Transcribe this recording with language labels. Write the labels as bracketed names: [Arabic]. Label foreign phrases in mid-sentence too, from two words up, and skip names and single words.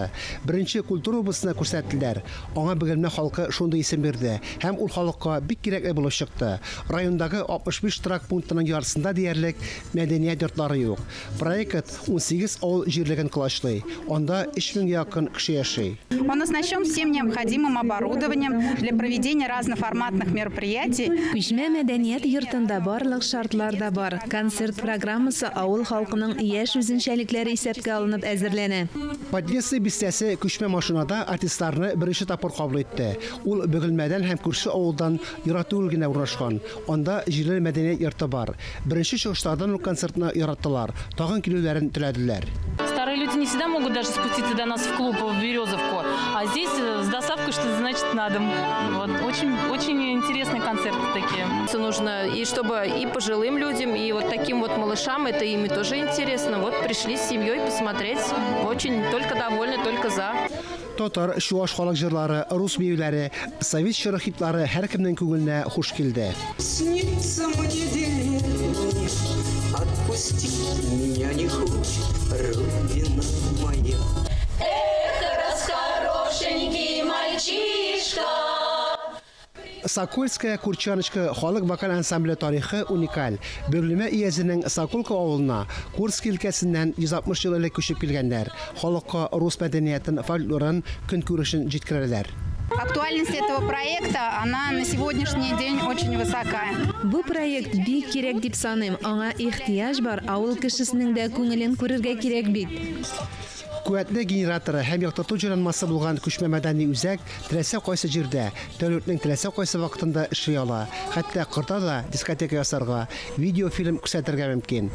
[Tatar] Беренче культура обысына күрсәттеләр. Аңа Бөгелмә халкы шундый исем бирде һәм ул халыкка бик кирәкле булып чыкты. Райондагы 65 торак пунктының ярсында диярлек мәдәният йортлары юк. Проект 18 авыл җирлеген клашлый. Анда 3000 якын кеше яши. [Russian] Он оснащен всем необходимым оборудованием для проведения разноформатных мероприятий. [Tatar] Күчмә мәдәният йортында барлык шартлар да бар. Концерт программасы авыл халкының яшь үзенчәлекләре исәпкә алынып әзерләнә. Подъезды бистәсе күчмә машинада артистларны беренче тапкыр кабул итте. Ул Бөгелмәдән һәм күрше авылдан ярату генә урнашкан. Анда җирле мәдәният йорты бар. Беренче чыгыштардан ул концертны яраттылар. Тагын килүләрен теләделәр. [Russian] Старые люди не всегда могут даже спуститься до нас в клуб в Березовку, а здесь с доставкой, что значит на дом. Вот. Очень интересные концерты такие. Нужно и чтобы и пожилым людям, и вот таким вот малышам, это ими тоже интересно. Вот пришли с семьей посмотреть. Очень только довольны, только за. [Tatar] Татар, чуаш халык җырлары, рус биюләре, совет чыры хитлары һәркемнең күңеленә хуш килде. [Russian] Снится мне деревня, отпусти меня не хочет родина моя. Эх, расхорошенький мальчишка. [Tatar] Сокольская Курчаночка халык вокаль ансамбле тарихы уникаль. Бөгелмә иязенең Соколка авылына Курск өлкәсеннән 160 ел элек күчеп килгәннәр. Халыкка рус мәдәниятен, фольклорын, көнкүрешен җиткерәләр. [Russian] Актуальность этого проекта, она на сегодняшний день очень высокая. [Tatar] Бу проект бик кирәк дип саныйм. Аңа ихтияҗ бар. Авыл кешесенең дә күңелен күрергә кирәк бит. Куәтле генераторы һәм яктырту җыйналмасы булган күчмә мәдәни үзәк теләсә кайсы җирдә, тәүлекнең теләсә кайсы вакытында эшли ала. Хәтта кырда да дискотека ясарга, видеофильм күрсәтергә мөмкин.